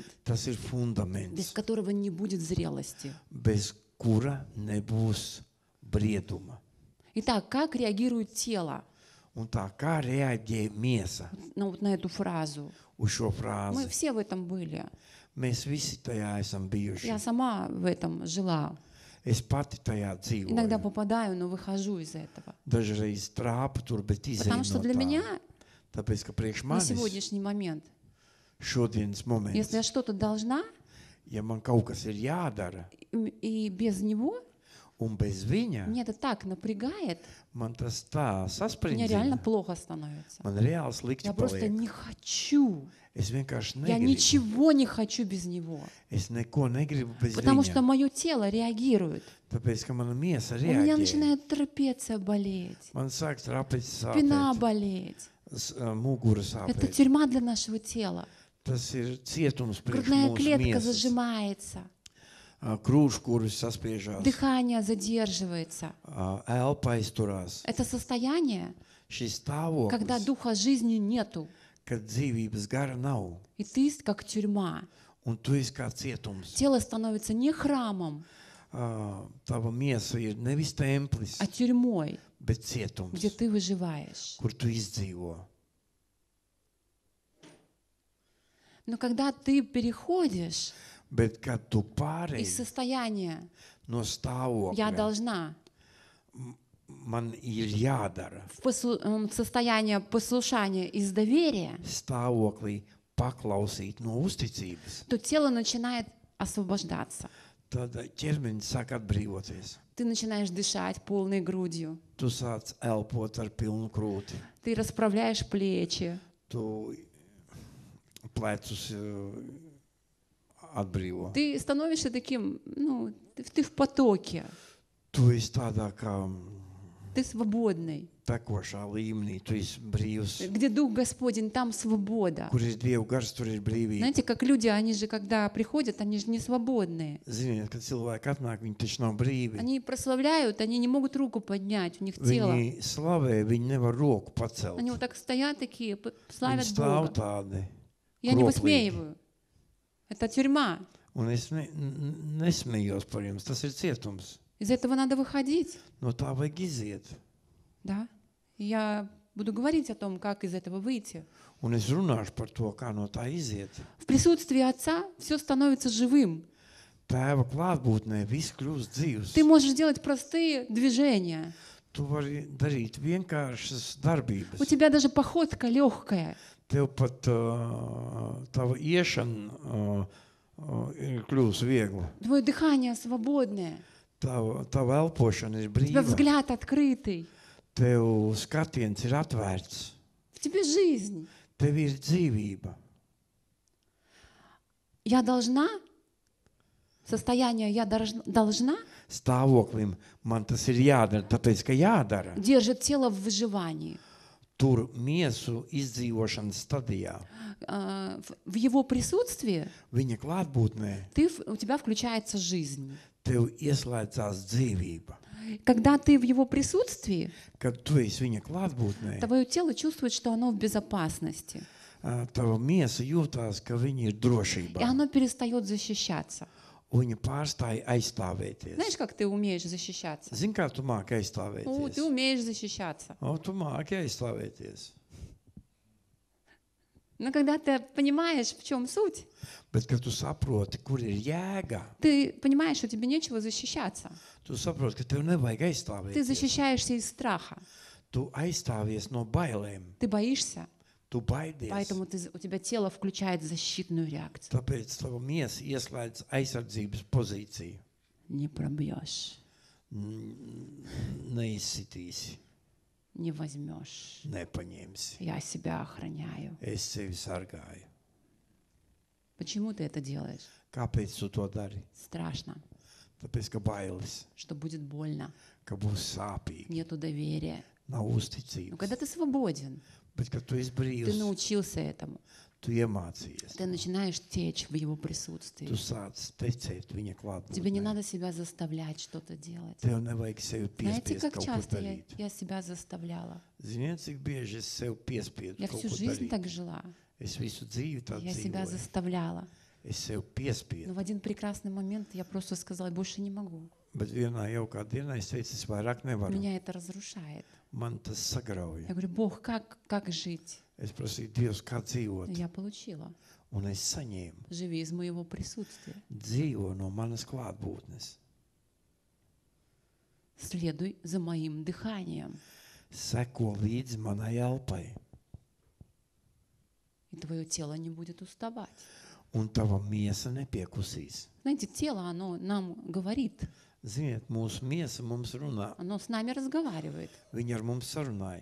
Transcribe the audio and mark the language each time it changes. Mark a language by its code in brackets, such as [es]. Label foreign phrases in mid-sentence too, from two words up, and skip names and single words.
[lv] tas ir [ru] без [lv] fundaments, [ru] которого не будет зрелости. [lv] bez kura nebūs brieduma. [ru] Итак, как реагирует тело [lv] Un tā kā reaģē miesa [ru] на эту фразу? [lv] uz šo [ru] Мы [lv] frāzi? [ru] все в этом были. [lv] Mēs visi tajā esam bijuši. [ru] Я сама в этом жила. [lv] Es pati tajā [ru] Иногда [lv] dzīvoju. [ru] попадаю, но выхожу из этого. [lv] Dažreiz trāpu tur, bet [ru] Потому [lv] izēju [ru] что [lv] no [ru] для меня [lv] tā. Tāpēc, ka priekš [ru] на [lv] manis [ru] сегодняшний момент, [lv] šodienas moments, [ru] если я что-то должна, [lv] ja man kaut kas ir jādara, [ru] и без него, [lv] un bez viņa, [ru] мне это так напрягает, [lv] man tas tā [ru] мне реально [lv] sasprindina, [ru] плохо становится. [lv] man reāli slikti [ru] Я просто [lv] paliek. [ru] не хочу. [lv] Es vienkārši [ru] Я [lv] negribu. [ru] ничего не хочу без него. [lv] Es neko negribu bez [ru] Потому что [lv] viņa. [ru] мое тело реагирует. [lv] Tāpēc, ka mana miesa [ru] У меня [lv] reaģē. [ru] начинает трапеция болеть, [lv] Man sāk trapecis [ru] спина [lv] sāpēt, [ru] болеть. [lv] mugura [ru] Это [lv] sāpēt. [ru] тюрьма для нашего тела. [lv] Tas ir cietums priekš [ru] Грудная [lv] mūsu [ru] клетка [lv] miesas. [ru] зажимается, [lv] Krūškurus saspiežās, [ru] дыхание задерживается. [lv] elpa aizturās. [ru] Это состояние, [lv] Šis [ru] когда [lv] stāvoklis, [ru] духа жизни нету. [lv] kad dzīvības gara nav, [ru] И ты как тюрьма. [lv] un tu esi kā cietums. [ru] Тело становится не храмом, [lv] Tava miesa ir nevis templis, [ru] а тюрьмой, [lv] bet cietums, [ru] где ты выживаешь. [lv] kur tu izdzīvo. [ru] Но когда ты переходишь [lv] Bet, kad tu [ru] из [lv] pārēji [ru] состояния [lv] no [ru] «я [lv] stāvokļa, [ru] должна» [lv] man ir jādara [ru] состояние послушания из доверия, [lv] stāvoklī paklausīt no uzticības, [ru] то тело начинает освобождаться. [lv] tad ķermenis sāk atbrīvoties. [ru] Ты начинаешь дышать полной грудью. [lv] Tu sāc elpot ar pilnu krūti. [ru] Ты расправляешь плечи. [lv] Tu plecus atbrīvo. [ru] Ты становишься таким, ты в потоке. [lv] Tu esi tādā kā [ru] Ты свободный. [lv] tekošā līmenī, tu esi brīvs. [ru] Где Дух Господень, там свобода. [lv] Kur ir Dieva gars, tur ir brīvība. [ru] Знаете, как люди, они же, когда приходят, они же не свободные. [lv] Ziniet, kad cilvēki atnāk, viņi taču nav brīvi. [ru] Они прославляют, они не могут руку поднять, у них тело. [lv] Viņi slavē, viņi nevar roku pacelt. [ru] Они вот так стоят такие, [lv] Viņi [ru] славят [lv] stāv [ru] Бога. [lv] tādi. [ru] Я не кроплые. высмеиваю. Это тюрьма. [lv] Un es nesmējos par jums, tas ir cietums. [ru] Из этого надо выходить. [lv] No tā vajag iziet. [ru] Да. И я буду говорить о том, как из этого выйти. [lv] Un es runāšu par to, kā no tā iziet. [ru] В присутствии Отца все становится живым. [lv] Tēva klātbūtnē viss kļūst dzīvs. [ru] Ты можешь делать простые движения. [lv] Tu vari darīt vienkāršas [ru] У [lv] darbības. [ru] тебя даже походка легкая. [lv] Tev pat tava iešana ir kļūst viegla. [ru] Твое дыхание свободное. [lv] Tava elpošana ir [ru] У тебя [lv] brīva. [ru] взгляд открытый. [lv] Tev skatiens ir atvērts. [ru] В тебе жизнь. [lv] Tev ir dzīvība. [ru] Я должна, состояние «я должна» [lv] Stāvoklim man tas ir jādara, tāpēc, ka jādara. [ru] держит тело в выживании. [lv] Tur miesu izdzīvošanas stadijā. [ru] В его присутствии [lv] Viņa klātbūtnē [ru] у тебя включается жизнь. [lv] tev ieslēdzās dzīvība. [ru] Когда ты в его присутствии, [lv] Kad tu esi viņa klātbūtnē, [ru] твое тело чувствует, что оно в безопасности. [lv] tava miesa jūtās, ka viņa ir [ru] И [lv] drošībā. [ru] оно перестает защищаться. [lv] Un viņa pārstāja aizstāvēties. [ru] Знаешь, как ты умеешь защищаться? [lv] Zini, kā tu māki [ru] Ты [lv] aizstāvēties? [ru] умеешь защищаться. [lv] Tu māki aizstāvēties. [ru] Но когда ты понимаешь, в чем суть, [lv] Bet, kad tu saproti, kur ir jēga, [ru] ты понимаешь, что тебе нечего защищаться. [lv] tu saproti, ka tev nevajag [ru] Ты [lv] aizstāvēties. [ru] защищаешься из страха. [lv] Tu aizstāvies no bailēm. [ru] Ты боишься, [lv] Tu baidies. [ru] поэтому у тебя тело включает защитную реакцию. [lv] Tāpēc tava miesa ieslēdz aizsardzības pozīciju. [ru] Не пробьешь, [lv] Neizsitīsi, [ru] не возьмешь. [lv] nepaņemsi. [ru] Я себя охраняю. [lv] Es sevi sargāju. [ru] Почему ты это делаешь? [lv] Kāpēc tu to dari? [ru] Страшно, [lv] Tāpēc, ka bailes, [ru] что будет больно, [lv] ka būs sāpīgi, [ru] нету доверия. [lv] nav [ru] Но [lv] uzticības. [ru] когда ты свободен, [lv] Bet, kad tu esi [ru] ты [lv] brīvs, [ru] научился этому, [lv] tu iemācījies. [ru] ты начинаешь течь в его присутствии. [lv] Tu sāc tecēt viņa [ru] Тебе не [lv] klātbūtnē. [ru] надо себя заставлять что-то делать. [lv] Tev nevajag sevi [ru] Знаете, [lv] piespiest [ru] как [lv] kaut ko [ru] часто [lv] darīt. [ru] я себя заставляла? [lv] Ziniet, cik bieži es sev piespiedu [ru] Я [lv] kaut [ru] всю [lv] ko [ru] жизнь [lv] darīt. [ru] так жила. [lv] Es visu dzīvi tā [ru] Я себя [lv] dzīvoju. [ru] заставляла. [lv] Es sev piespiedu. [ru] Но в один прекрасный момент я просто сказала, больше не могу. [lv] Bet vienā jaukā dienā es teicu, es vairāk nevaru. [ru] Меня это разрушает. [lv] Man tas sagrauj. [ru] Я говорю, Бог, как жить? [lv] Es prasīju, Dievs, kā dzīvot. [ru] Я получила. [lv] Un es saņēmu. [ru] Живи из моего присутствия. [lv] Dzīvo no manas klātbūtnes. [ru] Следуй за моим дыханием. [lv] Seko līdzi manai elpai. [ru] И твое тело не будет уставать. [lv] Un tava miesa nepiekusīs. [ru] Знаете, тело, оно нам говорит. [lv] Ziniet, mūsu miesa mums runā. [ru] Оно с нами разговаривает. [lv] Viņa ar mums sarunājas.